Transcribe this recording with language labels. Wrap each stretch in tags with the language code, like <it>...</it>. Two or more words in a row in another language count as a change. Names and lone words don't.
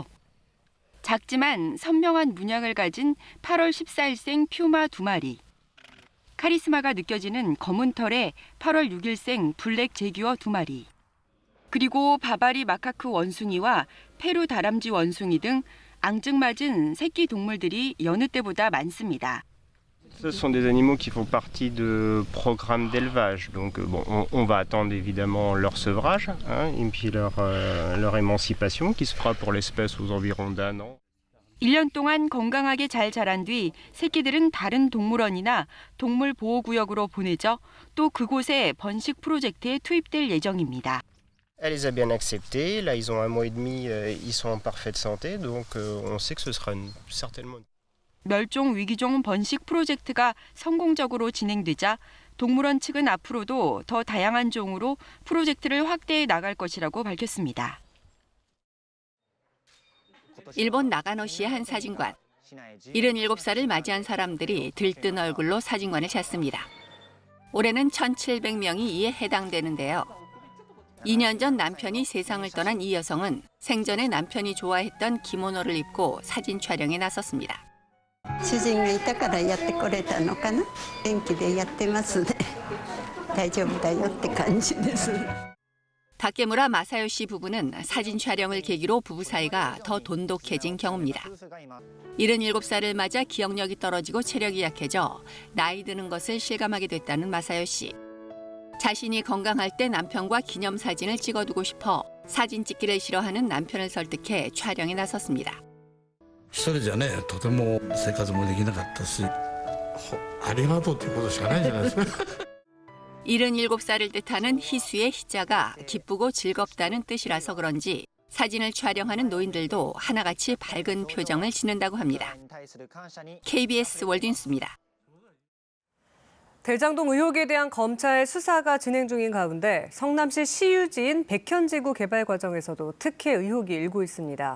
<ko>작지만 선명한 문양을 가진 8월 14일생 퓨마 2마리. 카리스마가 느껴지는 검은 털의 8월 6일생 블랙 제규어 2마리. 그리고 바바리 마카크 원숭이와 페루 다람쥐 원숭이 등 앙증맞은 새끼 동물들이 여느 때보다 많습니다.</ko> <fr>Ce sont des animaux qui font partie de programmes d'élevage. Donc on va attendre évidemment leur sevrage et puis leur émancipation qui se fera pour l'espèce aux environs d'1 an.</fr> <ko>1년 동안 건강하게 잘 자란 뒤 새끼들은 다른 동물원이나 동물보호구역으로 보내져 또 그곳에 번식 프로젝트에 투입될 예정입니다.</ko> <fr>Elle les a bien acceptés. Là, ils ont 1 mois et demi, ils sont en parfaite santé. Donc on sait que ce sera certainement...</fr> <ko>멸종 위기종 번식 프로젝트가 성공적으로 진행되자 동물원 측은 앞으로도 더 다양한 종으로 프로젝트를 확대해 나갈 것이라고 밝혔습니다. 일본 나가노시의 한 사진관. 77살을 맞이한 사람들이 들뜬 얼굴로 사진관을 찾습니다. 올해는 1,700명이 이에 해당되는데요. 2년 전 남편이 세상을 떠난 이 여성은 생전에 남편이 좋아했던 기모노를 입고 사진 촬영에 나섰습니다.</ko> <ja>主人がいたからやってこれたのかな。元気でやってますね。大丈夫だよって感じです。</ja> <ko>다케무라 마사요시 부부는 사진 촬영을 계기로 부부 사이가 더 돈독해진 경우입니다. 77살을 맞아 기억력이 떨어지고 체력이 약해져 나이 드는 것을 실감하게 됐다는 마사요시. 자신이 건강할 때 남편과 기념사진을 찍어두고 싶어 사진 찍기를 싫어하는 남편을 설득해 촬영에 나섰습니다.</ko> <ja>一人じゃね、とても生活もできなかったし、ありがとうっていうことしかないんじゃないですか。</ja> <ko>77살을 뜻하는 희수의 희자가 기쁘고 즐겁다는 뜻이라서 그런지 사진을 촬영하는 노인들도 하나같이 밝은 표정을 짓는다고 합니다. KBS 월드뉴스입니다. 대장동 의혹에 대한 검찰 수사가 진행 중인 가운데 성남시 시유지인 백현지구 개발 과정에서도 특혜 의혹이 일고 있습니다.</ko>